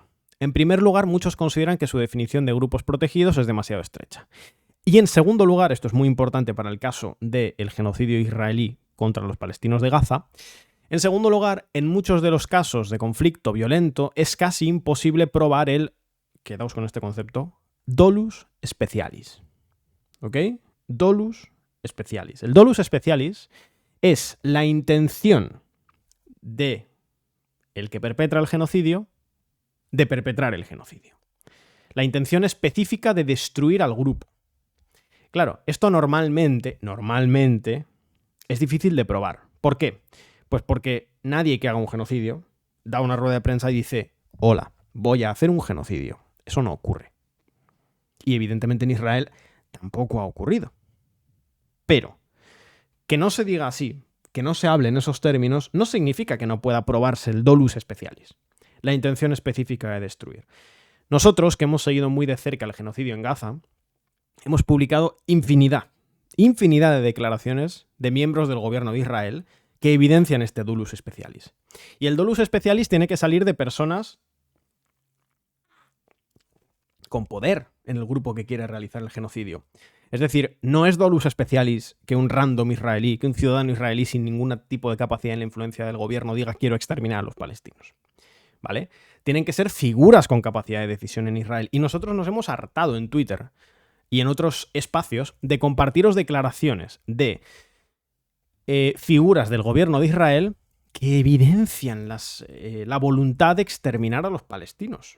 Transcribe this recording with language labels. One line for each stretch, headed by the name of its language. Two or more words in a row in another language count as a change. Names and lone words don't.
Spanish: En primer lugar, muchos consideran que su definición de grupos protegidos es demasiado estrecha. Y en segundo lugar, esto es muy importante para el caso del genocidio israelí contra los palestinos de Gaza, en segundo lugar, en muchos de los casos de conflicto violento es casi imposible probar el, quedaos con este concepto,
Latin: dolus specialis. ¿Ok? Dolus specialis.
Spanish: El
Latin: dolus specialis
Spanish: es la intención de el que perpetra el genocidio de perpetrar el genocidio. La intención específica de destruir al grupo. Claro, esto normalmente es difícil de probar. ¿Por qué? Pues porque nadie que haga un genocidio da una rueda de prensa y dice, hola, voy a hacer un genocidio. Eso no ocurre. Y evidentemente en Israel tampoco ha ocurrido. Pero que no se diga así, que no se hable en esos términos, no significa que no pueda probarse el
Latin: dolus specialis,
Spanish: la intención específica de destruir. Nosotros, que hemos seguido muy de cerca el genocidio en Gaza, hemos publicado infinidad de declaraciones de miembros del gobierno de Israel que evidencian este
Latin: dolus specialis.
Spanish: Y el
Latin: dolus specialis
Spanish: tiene que salir de personas con poder en el grupo que quiere realizar el genocidio. Es decir, no es
Latin: dolus specialis
Spanish: que un random israelí, que un ciudadano israelí sin ningún tipo de capacidad en la influencia del gobierno diga quiero exterminar a los palestinos. ¿Vale? Tienen que ser figuras con capacidad de decisión en Israel. Y nosotros nos hemos hartado en Twitter y en otros espacios de compartiros declaraciones de figuras del gobierno de Israel que evidencian la voluntad de exterminar a los palestinos.